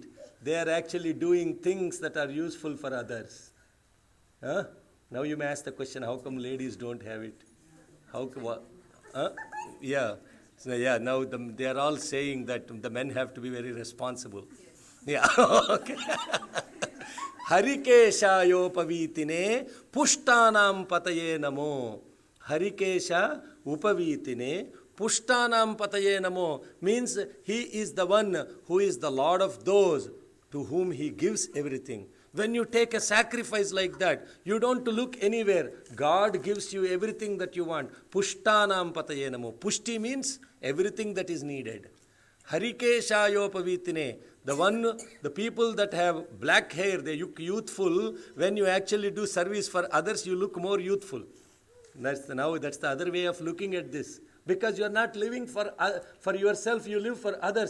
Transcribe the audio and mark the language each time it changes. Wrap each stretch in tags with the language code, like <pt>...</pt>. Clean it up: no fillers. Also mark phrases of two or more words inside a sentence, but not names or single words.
<en>They are actually doing things that are useful for others. Huh? Now you may ask the question, how come ladies don't have it? How come, yeah. So yeah, now they are all saying that the men have to be very responsible. Yeah, okay.</en> <sa>Harikeshayopavitine pushtanam pataye namo. Harikesha upavitine pushtanam pataye namo</sa> <en>means he is the one who is the Lord of those to whom he gives everything. When you take a sacrifice like that, you don't look anywhere. God gives you everything that you want.</en> <sa>Pushtanam pataye namo.</sa> <en>Pushti means everything that is needed.</en> <sa>Harikeshayopavitine.</sa> <en>The people that have black hair, they look youthful. When you actually do service for others, you look more youthful. That's the other way of looking at this. Because you are not living for yourself, you live for others.</en>